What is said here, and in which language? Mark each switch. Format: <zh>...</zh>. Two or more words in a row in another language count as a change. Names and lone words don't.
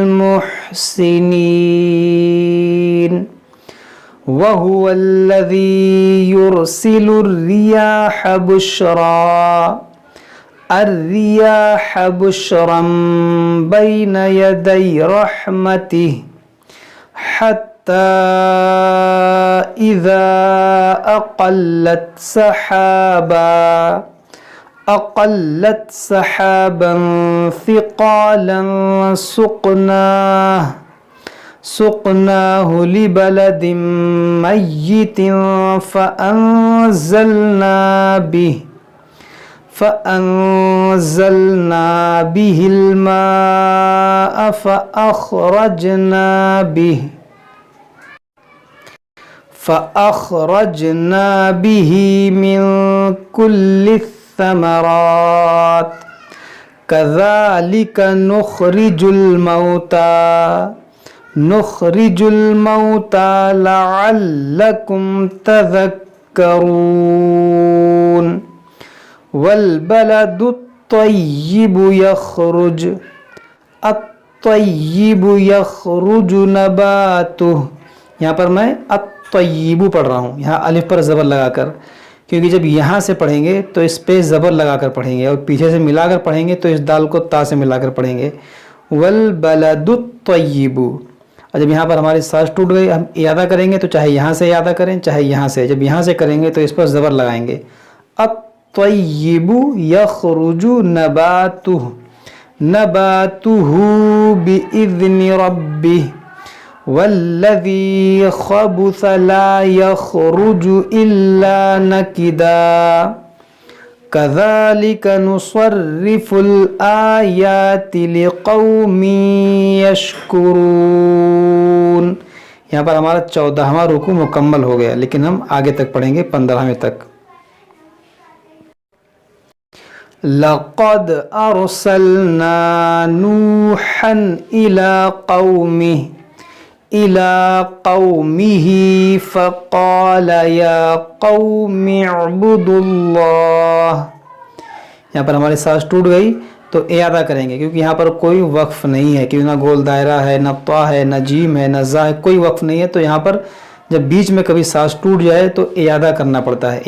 <ar>محسنين وهو الذي يرسل الرياح بشرا بين يدي رحمته حتى إذا أقلت سحابا ثقالا سقناه لبلد ميت فأنزلنا به الماء فأخرجنا به من كل الثمرات كذلك نخرج الموتى لعلكم تذكرون. والبلد الطيب يخرج نباته.</ar> <ur>یہاں پر میں الطیب پڑھ رہا ہوں، یہاں الف پر زبر لگا کر، کیونکہ جب یہاں سے پڑھیں گے تو اس پہ زبر لگا کر پڑھیں گے اور پیچھے سے ملا کر پڑھیں گے تو اس دال کو تا سے ملا کر پڑھیں گے.</ur> <ar>والبلد الطيب.</ar> <ur>اور جب یہاں پر ہماری سانس ٹوٹ گئی، ہم اعادہ کریں گے تو چاہے یہاں سے اعادہ کریں چاہے یہاں سے، جب یہاں سے کریں گے تو اس پر زبر لگائیں گے.</ur> <ar>الطيب يخرج نباته بإذن ربه والذي خبث لا يخرج إلا نكدا كذلك نصرف الآيات لقوم يشكرون.</ar> <ur>یہاں پر ہمارا 14واں رکوع مکمل ہو گیا، لیکن ہم آگے تک پڑھیں گے 15ویں تک.</ur> <ar>لقد أرسلنا نوحا إلى قومه فقال يا قوم اعبدوا الله.</ar> <ur>یہاں پر ہماری سانس ٹوٹ گئی تو اعادہ کریں گے، کیونکہ یہاں پر کوئی وقف نہیں ہے، کیونکہ نہ گول دائرہ ہے، نہ ط ہے، نہ جیم ہے، نہ ج ہے، کوئی وقف نہیں ہے. تو یہاں پر جب بیچ میں کبھی سانس ٹوٹ جائے تو اعادہ کرنا پڑتا ہے.</ur>